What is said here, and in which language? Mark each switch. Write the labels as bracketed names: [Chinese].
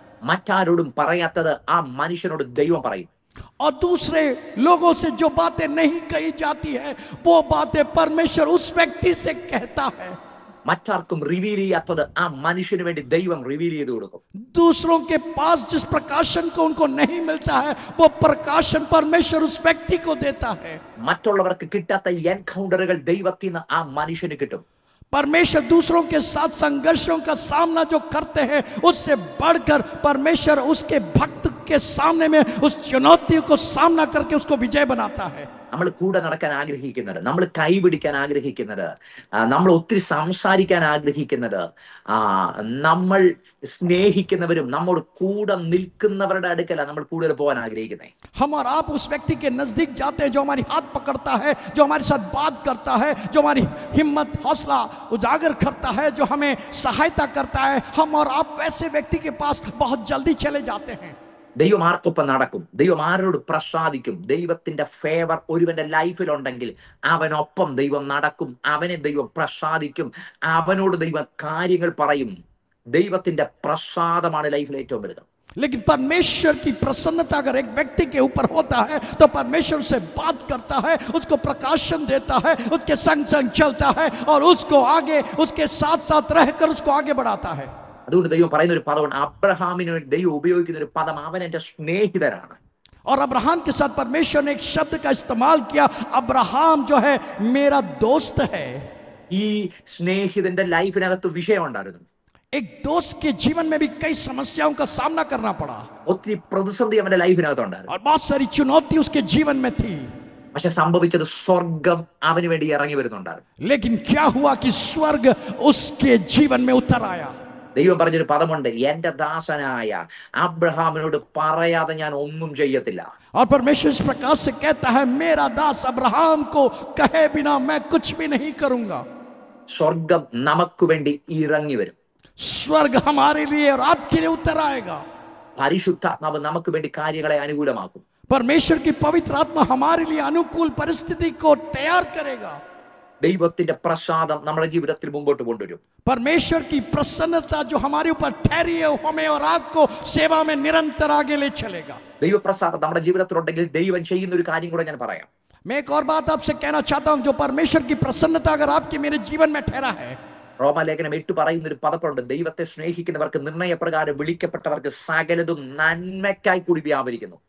[Malayalam] മറ്റാരോടും പറയാത്തത് ആ മനുഷ്യനോട് ദൈവം പറയും. [Hindi] और दूसरे लोगों से जो बातें नहीं कही जाती है, वो बातें परमेश्वर उस व्यक्ति से कहता है। [Malayalam] മറ്റാർക്കും റിവീൽ ചെയ്യാത്തത് ആ മനുഷ്യന് വേണ്ടി ദൈവം റിവീൽ ചെയ്ത് കൊടുക്കും. [Hindi] दूसरों के पास जिस प्रकाशन को उनको नहीं मिलता है, वो प्रकाशन परमेश्वर उस व्यक्ति को देता है। [Malayalam] മറ്റുള്ളവർക്ക് കിട്ടാത്ത എൻകൗണ്ടറുകൾ ദൈവത്തിൽ നിന്ന് ആ മനുഷ്യന് കിട്ടും. [Hindi] परमेश्वर दूसरों के साथ संघर्षों का सामना जो करते हैं, उससे बढ़कर परमेश्वर उसके भक्त के सामने में उस चुनौती को सामना करके उसको विजय बनाता है। [Malayalam] നമ്മൾ കൂടെ നടക്കാൻ ആഗ്രഹിക്കുന്നത്, നമ്മൾ കൈപിടിക്കാൻ ആഗ്രഹിക്കുന്നത്, നമ്മൾ ഒത്തിരി സംസാരിക്കാൻ ആഗ്രഹിക്കുന്നത്, നമ്മൾ സ്നേഹിക്കുന്നവരും നമ്മോട് കൂടെ നിൽക്കുന്നവരുടെ അടുക്കലാണ് നമ്മൾ കൂടുതൽ പോകാൻ ആഗ്രഹിക്കുന്നത്. [Hindi] हम और आप उस व्यक्ति के नजदीक जाते हैं जो हमारी हाथ पकड़ता है, जो हमारे साथ बात करता है, जो हमारी हिम्मत हौसला उजागर करता है, जो हमें सहायता करता है। हम और आप वैसे व्यक्ति के पास बहुत जल्दी चले जाते हैं। [Malayalam] ദൈവം ആർക്കൊപ്പം നടക്കും? ദൈവം ആരോട് പ്രസാദിക്കും? ദൈവത്തിന്റെ ഫേവർ ഒരുവന്റെ ലൈഫിൽ ഉണ്ടെങ്കിൽ അവനൊപ്പം ദൈവം നടക്കും, അവനെ ദൈവം പ്രസാദിക്കും, അവനോട് ദൈവം കാര്യങ്ങൾ പറയും. ദൈവത്തിന്റെ പ്രസാദമാണ് ലൈഫിൽ ഏറ്റവും വലുത്. [Hindi] लेकिन परमेश्वर की प्रसन्नता अगर एक व्यक्ति के ऊपर होता है तो परमेश्वर से बात करता है, उसको प्रकाशन देता है, उसके संग संग चलता है और उसको आगे उसके साथ साथ रहकर उसको आगे बढ़ाता है। [Malayalam] അതുകൊണ്ട് ദൈവം പറയുന്ന ഒരു പദമാണ്, അബ്രഹാമിന് വേണ്ടി ദൈവം ഉപയോഗിക്കുന്ന ഒരു പദം, അവൻ എന്റെ സ്നേഹിതനാണ്. [Hindi] और अब्राहम के साथ परमेश्वर ने एक शब्द का इस्तेमाल किया, अब्राहम जो है मेरा दोस्त है। [Malayalam] ഈ സ്നേഹിതന്റെ ലൈഫിനകത്ത് വിഷയം ഉണ്ടായിരുന്നു. [Hindi] एक दोस्त के जीवन में भी कई समस्याओं का सामना करना पड़ा [Malayalam] ഒത്തിരി പ്രതിസന്ധി അവന്റെ ലൈഫിനകത്ത് ഉണ്ടായിരുന്നു. [Hindi] और बहुत सारी चुनौती उसके जीवन में थी। [Malayalam] പക്ഷെ സംഭവിച്ചത് സ്വർഗം അവന് വേണ്ടി ഇറങ്ങി വരുന്നുണ്ടായിരുന്നു. [Hindi] लेकिन क्या हुआ कि स्वर्ग उसके जीवन में उतर आया। [Malayalam] ദൈവം പറഞ്ഞൊരു പദമുണ്ട്, എന്റെ ദാസനായ അബ്രഹാമിനോട് പറയാതെ ഞാൻ ഒന്നും ചെയ്യത്തില്ല. [Hindi] और परमेश्वर इस प्रकार से कहता है, मेरा दास अब्राहम को कहे बिना मैं कुछ भी नहीं करूंगा. [Malayalam] സ്വർഗം നമുക്ക് വേണ്ടി ഇറങ്ങി വരും. [Hindi] स्वर्ग हमारे लिए और आपके लिए उतर आएगा. [Malayalam] പരിശുദ്ധാത്മാവ് നമുക്ക് വേണ്ടി കാര്യങ്ങളെ അനുകൂലമാക്കും. [Hindi] परमेश्वर की पवित्र आत्मा हमारे लिए अनुकूल परिस्थिति को तैयार करेगा. [Malayalam] ദൈവത്തിന്റെ പ്രസാദം നമ്മുടെ ജീവിതത്തിൽ മുമ്പോട്ട് കൊണ്ടുവരും. [Hindi] परमेश्वर की प्रसन्नता जो हमारे ऊपर ठहरी है, हमें और आपको सेवा में निरंतर आगे ले चलेगा. [Malayalam] ദൈവപ്രസാദം നമ്മുടെ ജീവിതത്തിലുണ്ടെങ്കിൽ ദൈവം ചെയ്യുന്ന ഒരു കാര്യം കൂടെ ഞാൻ പറയാം. [Hindi] मैं एक और बात आपसे कहना चाहता हूं, जो परमेश्वर की प्रसन्नता अगर आपके मेरे जीवन में ठहरा है, [Malayalam] റോമാലേഖനം 8 പറയുന്ന ഒരു പദപ്പുണ്ട്, ദൈവത്തെ സ്നേഹിക്കുന്നവർക്ക് നിർണയപ്രകാരം വിളിക്കപ്പെട്ടവർക്ക് സകലതും നന്മയ്ക്കായി കൂടി വ്യാപരിക്കുന്നു.